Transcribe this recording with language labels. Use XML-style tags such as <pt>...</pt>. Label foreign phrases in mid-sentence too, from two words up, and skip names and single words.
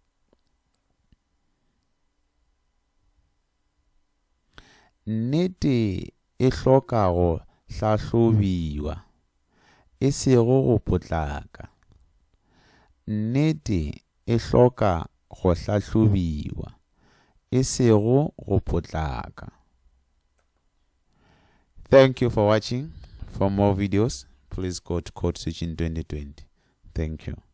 <nso>Nnete e hloka go hlahlobiwa, e sego go potlaka. Nnete e hloka go hlahlobiwa, e sego go potlaka.</nso> <en>Thank you for watching. For more videos, please go to Code Switching 2020. Thank you.</en>